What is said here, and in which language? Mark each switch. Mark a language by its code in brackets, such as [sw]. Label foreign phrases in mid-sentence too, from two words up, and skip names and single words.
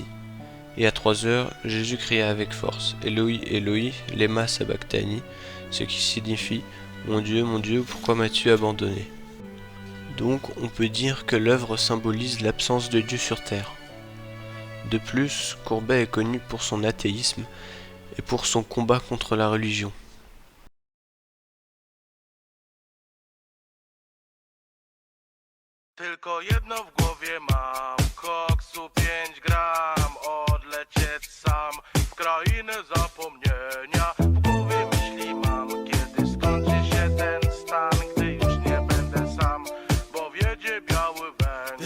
[fr] Et à 3 heures, Jésus cria avec force, [arc] Eloi, Eloi, lema sabachthani, [fr] ce qui signifie « Mon Dieu, pourquoi m'as-tu abandonné ?» Donc on peut dire que l'œuvre symbolise l'absence de Dieu sur terre. De plus, Courbet est connu pour son athéisme et pour son combat contre la religion. [pl] Tylko jedno w głowie mam, koksu 5 gram, odlecieć sam w krainę zapomnienia. W głowie myśli mam, kiedy skończy się ten stan, gdy już nie będę sam, bo wiedzie biały węgiel.